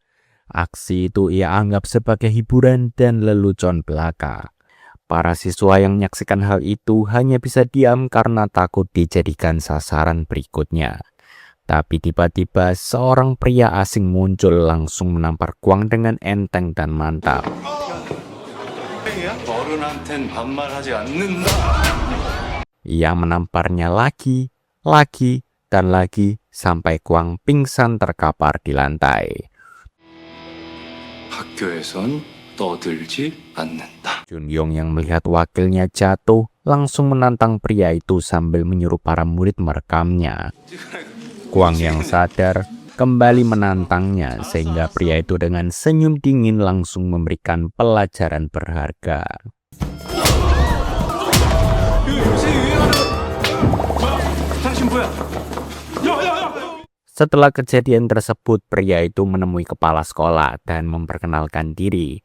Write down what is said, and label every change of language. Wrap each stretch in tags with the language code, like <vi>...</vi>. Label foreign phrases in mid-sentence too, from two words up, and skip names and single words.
<id>Aksi itu ia anggap sebagai hiburan dan lelucon belaka. Para siswa yang menyaksikan hal itu hanya bisa diam karena takut dijadikan sasaran berikutnya. Tapi tiba-tiba seorang pria asing muncul langsung menampar Kwang dengan enteng dan mantap.</id> <ko>어른한텐 반말하지 않는다.</ko> <id>Ia menamparnya lagi, dan lagi sampai Kwang pingsan terkapar di lantai.</id> <ko>학교에선 떠들지 않는다.</ko> <id>Junyong yang melihat wakilnya jatuh langsung menantang pria itu sambil menyuruh para murid merekamnya. Kwang yang sadar kembali menantangnya sehingga pria itu dengan senyum dingin langsung memberikan pelajaran berharga. Setelah kejadian tersebut, pria itu menemui kepala sekolah dan memperkenalkan diri.</id>